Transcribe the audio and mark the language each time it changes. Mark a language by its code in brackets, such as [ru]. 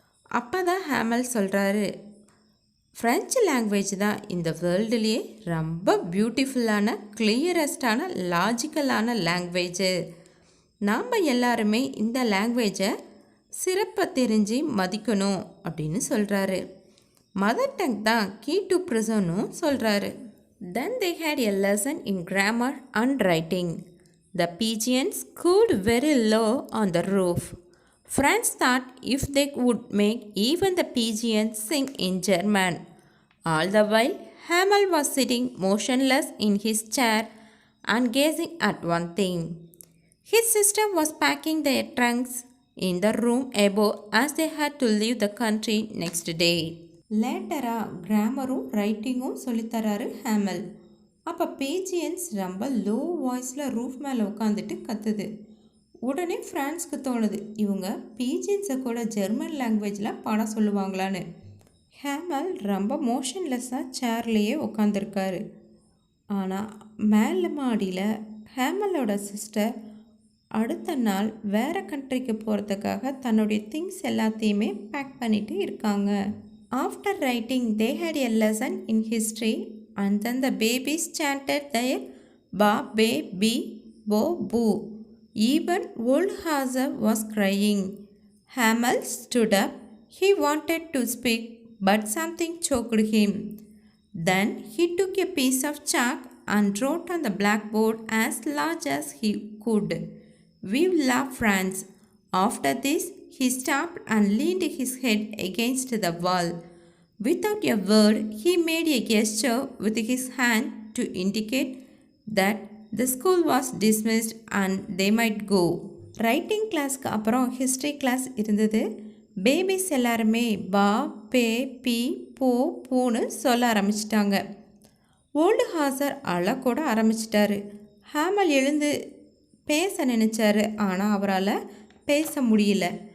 [ta] அப்போ தான் ஹேமல் சொல்கிறாரு, ஃப்ரெஞ்சு லாங்குவேஜ் தான் இந்த வேர்ல்டுலேயே ரொம்ப பியூட்டிஃபுல்லான, கிளியரஸ்டான, லாஜிக்கலான லாங்குவேஜு. நாம் எல்லாருமே இந்த லாங்குவேஜை சிறப்பை தெரிஞ்சு மதிக்கணும் அப்படின்னு சொல்கிறாரு. மதர் டங் தான் கீ டு ப்ரிசனும் சொல்கிறாரு. [en] Then they had a lesson in grammar and writing. The pigeons cooed very low on the roof. Franz thought if they would make even the pigeons sing in German. All the while, Hamel was sitting motionless in his chair and gazing at one thing. His sister was packing their trunks in the room above as they had to leave the country next day. [ta] லேட்டராக கிராமரும் ரைட்டிங்கும் சொல்லித்தராரு Hamel. அப்போ pigeons ரொம்ப low வாய்ஸில் roof மேலே உட்காந்துட்டு கத்துது. உடனே ஃப்ரான்ஸ்க்கு தோணுது, இவங்க பீஜியன்ஸை கூட ஜெர்மன் லாங்குவேஜில் பாட சொல்லுவாங்களான்னு. ஹேமல் ரொம்ப மோஷன்லெஸ்ஸாக சேர்லேயே உட்காந்துருக்காரு. ஆனால் மேலே மாடியில் ஹேமலோட சிஸ்டர் அடுத்த நாள் வேறு கண்ட்ரிக்கு போகிறதுக்காக தன்னுடைய திங்ஸ் எல்லாத்தையுமே பேக் பண்ணிட்டு இருக்காங்க. [en] After writing, they had a lesson in history, and then the babies chanted their ba, be, bi, bo, boo. Even old Hazer was crying. Hamel stood up. He wanted to speak, but something choked him. Then he took a piece of chalk and wrote on the blackboard as large as he could, "Vive la France." After this, he stopped and leaned his head against the wall. Without a word, he made a gesture with his hand to indicate that the school was dismissed and they might go. [ta] Writing கிளாஸ்க்கு அப்புறம் history class இருந்தது. Babies எல்லாருமே பா, பே, B, போ, பூன்னு சொல்ல ஆரம்பிச்சிட்டாங்க. Old ஹாசர் அழக்கூட ஆரம்பிச்சிட்டாரு. ஹேமல் எழுந்து பேச நினச்சாரு, ஆனால் அவரால் பேச முடியல.